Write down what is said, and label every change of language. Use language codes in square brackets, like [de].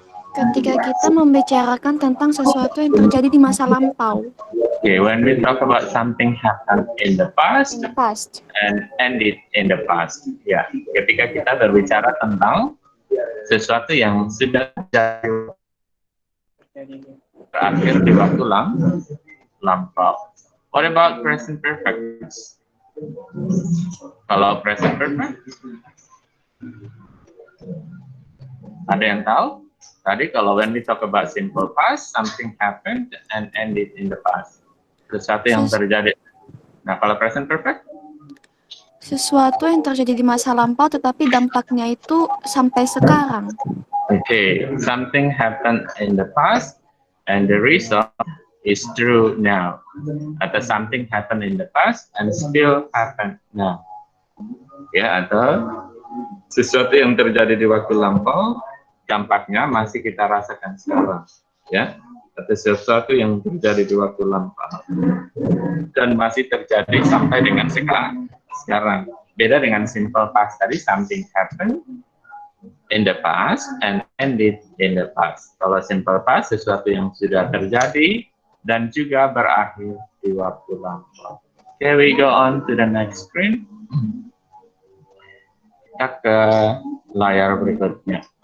[id] Ketika kita membicarakan tentang sesuatu yang terjadi di masa lampau. [en] Okay, when we talk about something happened in the past and ended in the past. [id] Ya, ketika kita berbicara tentang sesuatu yang sudah berakhir di waktu lampau. [en] What about present perfect? [id] Kalau present perfect, ada yang tahu? Tadi kalau [en] when we talk about simple past, something happened and ended in the past. [id] Sesuatu yang terjadi. Nah, kalau present perfect? Sesuatu yang terjadi di masa lampau tetapi dampaknya itu sampai sekarang. [en] Okay, something happened in the past and the result is true now. Atau something happened in the past and still happen now. [id] Ya, atau sesuatu yang terjadi di waktu lampau, dampaknya masih kita rasakan sekarang. Ya, atau sesuatu yang terjadi di waktu lampau dan masih terjadi sampai dengan sekarang. Beda dengan [en] simple past [id] tadi, [en] something happened in the past and ended in the past. [id] Kalau simple past, sesuatu yang sudah terjadi dan juga berakhir di waktu lampau. [en] Okay, we go on to the next screen. [id] Kita ke layar berikutnya.